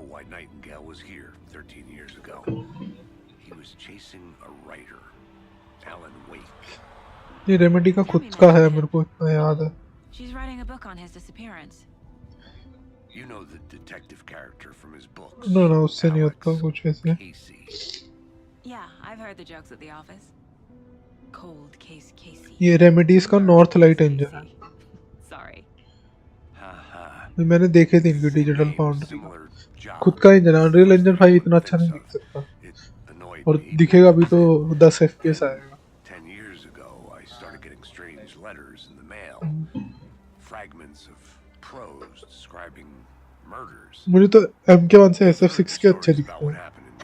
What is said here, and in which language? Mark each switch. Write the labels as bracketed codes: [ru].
[en] Nightingale was here 13 years ago. He was chasing a writer, Alan Wake. [hi] ये remedy का खुद का है, मेरे को इतना याद है. [en] She's writing a book on his disappearance. You know the detective character from his books. [hi] No, उससे नहीं होता कुछ ऐसे. [en] Yeah, I've heard the jokes at the office. Cold case Casey. [hi] ये रेमेडीज का नॉर्थ लाइट इंजन है. [en] Sorry. [hi] मैंने देखे थे इनकी डिजिटल फाउंड्री. खुद का इंजन है. अनरियल इंजन 5 इतना अच्छा नहीं दिख सकता. और दिखेगा भी तो 10 FPS आएगा. [en] 10 years ago, I started getting strange letters in the mail. Fragments of prose describing murders. [hi] मुझे तो MK1 से SF6 के अच्छे दिखते हैं.